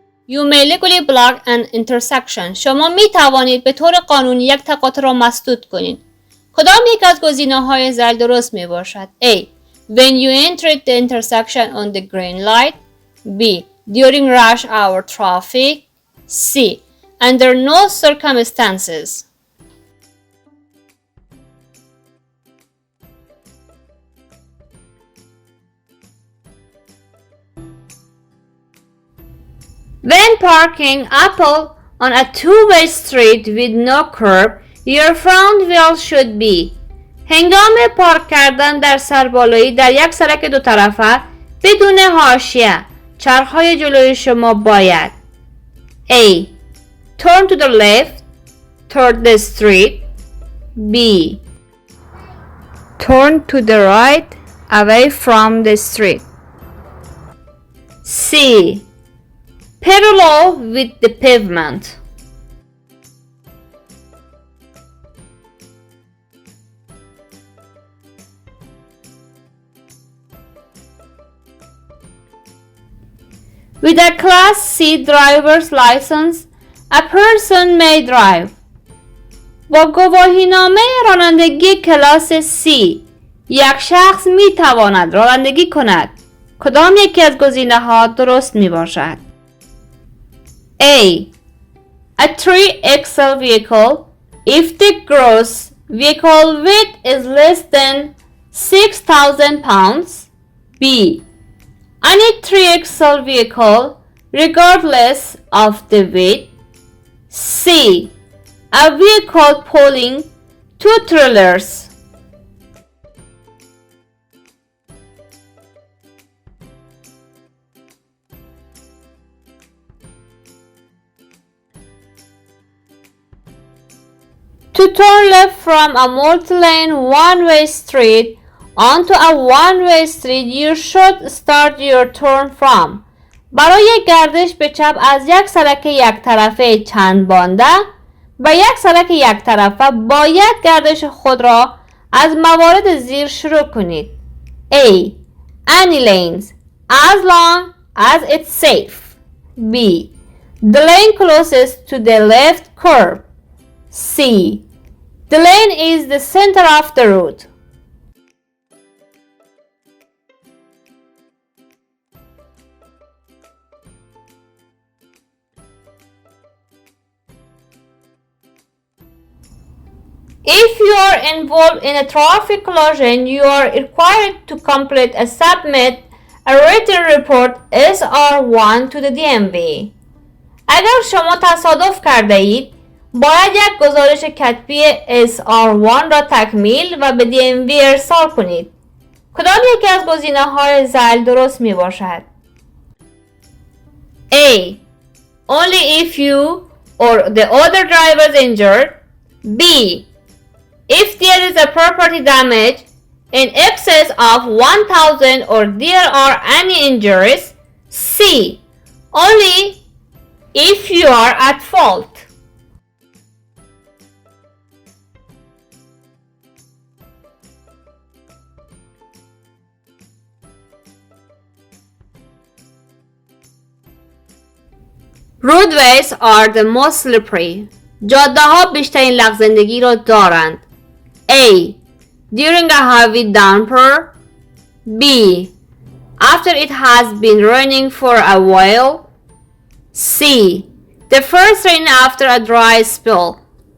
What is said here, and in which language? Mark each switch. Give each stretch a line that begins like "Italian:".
English: You may legally block an intersection.
Persian: شما می توانید به طور قانونی یک تقاطع را مسدود کنید. کدام یک از گزینه‌های زل درست می باشد؟ A.
English: When you entered the intersection on the green light. B. During rush hour traffic. C. Under no circumstances. When parking Apple on a two-way street with no curb, your front wheel should be.
Persian: هنگام پارک کردن در سربالایی در یک سرک دو طرفه بدون حاشیه، چرخهای جلوی شما باید A.
English: Turn to the left toward the street. B. Turn to the right away from the street. C. Parallel with the pavement. With a Class C driver's license, a person may drive.
Persian: با گواهینامه رانندگی کلاس C، یک شخص می تواند رانندگی کند. کدام یکی از گزینه‌ها درست می باشد؟ A.
English: A 3XL vehicle if the gross vehicle weight is less than 6,000 pounds. B. Any 3XL vehicle regardless of the weight. C. A vehicle pulling 2 trailers. To turn left from a multi-lane one-way street onto a one-way street, you should start your turn from.
Persian: برای گردش به چپ از یک سرک یک طرفه چند بانده و یک سرک یک طرفه باید گردش خود را از موارد زیر شروع کنید.
English: A. Any lanes as long as it's safe. B. The lane closest to the left curb. C. The lane is the center of the road. If you are involved in a traffic collision, you are required to complete a submit a written report SR1 to the DMV.
Persian: اگر شما تصادف کرده اید، باید یک گزارش کتبی SR1 را تکمیل و به DMV ارسال کنید. کدام یکی از گزینه‌های زل درست می باشد؟ A.
English: Only if you or the other driver is injured. B. If there is a property damage in excess of 1,000 or there are any injuries. C. Only if you are at fault. Roadways are the most slippery.
Persian: جاده ها بیشترین لغزندگی را دارند.
English: A. During a heavy downpour. B. After it has been raining for a while. C. The first rain after a dry spell.